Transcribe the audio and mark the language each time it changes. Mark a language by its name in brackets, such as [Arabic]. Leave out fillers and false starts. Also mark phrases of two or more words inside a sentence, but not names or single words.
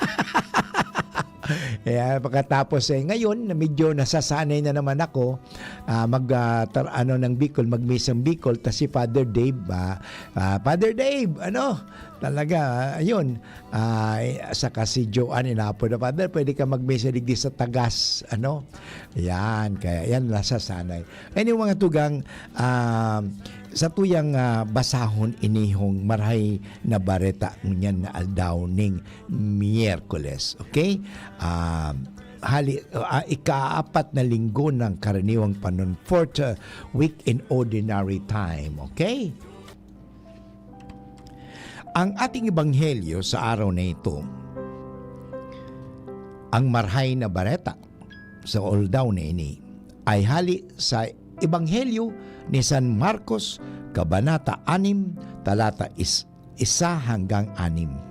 [Filipino] Pagkatapos ngayon medyo nasasanay na naman ako ng Bicol, magmisang Bicol. Tas si Father Dave, talaga ayun, saka si Joanne inapo na, Father, pwede ka magmisa digdi sa Tagas, yan, kaya yan nasasanay. [Bikol] Anyway mga tugang, sa tuyang basahon inihong marahay na bareta ngunyan na aldaw ning Miyerkules. Okay? [Filipino] ika-4 na linggo ng karaniwang panahon, [English] fourth week in ordinary time. Okay? [Filipino] Ang ating ebanghelyo sa araw na ito, [Bikol] ang marhay na bareta sa oldaw na ini, [Filipino] ay hali sa ebanghelyo ni San Marcos, Kabanata 6, talata 1 hanggang 6.